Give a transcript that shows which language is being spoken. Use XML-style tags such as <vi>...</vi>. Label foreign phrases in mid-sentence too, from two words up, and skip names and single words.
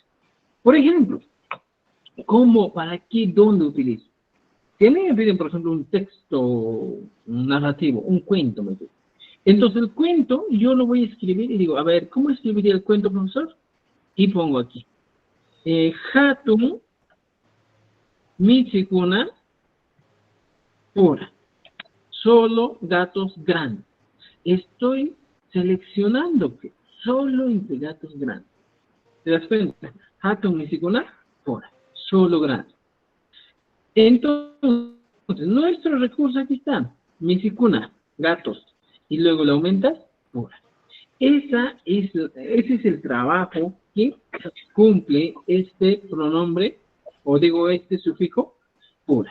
<es>Por ejemplo, ¿cómo, para qué, dónde utilizo? Si a mí me piden, por ejemplo, un texto narrativo, un cuento, me piden. Entonces, el cuento yo lo voy a escribir y digo, a ver, ¿cómo escribiría el cuento, profesor? Y pongo aquí.</es> <qu>Hatun Michikuna pura.</qu> <es>Solo gatos grandes. Estoy seleccionando que solo entre gatos grandes. ¿Te das cuenta?</es> <qu>Hatun Michikuna pura.</qu> <es>Solo grandes. Entonces, nuestro recurso aquí está. Michikuna, gatos. Y luego le aumentas, pura. Ese es el trabajo que cumple este pronombre, o digo este sufijo, pura.</es>